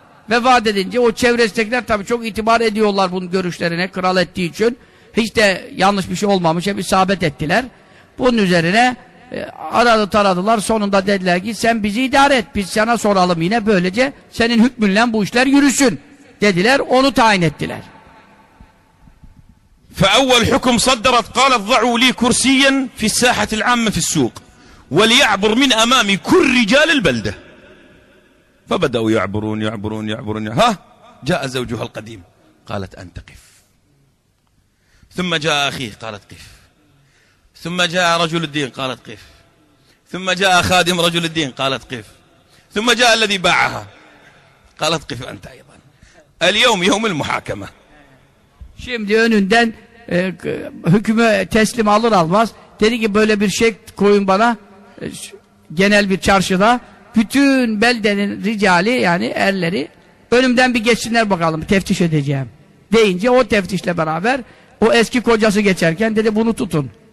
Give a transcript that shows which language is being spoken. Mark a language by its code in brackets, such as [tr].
[tr] Vefat edince o çevresindekiler tabii çok itibar ediyorlar bunun görüşlerine kral ettiği için. Hiç de yanlış bir şey olmamış. Hep isabet ettiler. Bunun üzerine aradı taradılar. Sonunda dediler ki sen bizi idare et. Biz sana soralım yine böylece senin hükmünle bu işler yürüsün. Dediler onu tayin ettiler. [ar] فأول حكم صدرت قالت ضعوا لي كرسيا في الساحة العامة في السوق وليعبر من أمامي كل رجال البلدة فبدأوا يعبرون يعبرون يعبرون ها جاء زوجها القديم قالت أنت قف ثم جاء أخيه قالت قف ثم جاء رجل الدين قالت قف ثم جاء خادم رجل الدين قالت قف ثم جاء الذي باعها قالت قف أنت أيضا اليوم يوم المحاكمة [tr] Şimdi önünden hükmü teslim alır almaz dedi ki böyle bir şey koyun bana genel bir çarşıda bütün beldenin ricali yani erleri önümden bir geçsinler bakalım teftiş edeceğim deyince o teftişle beraber o eski kocası geçerken dedi bunu tutun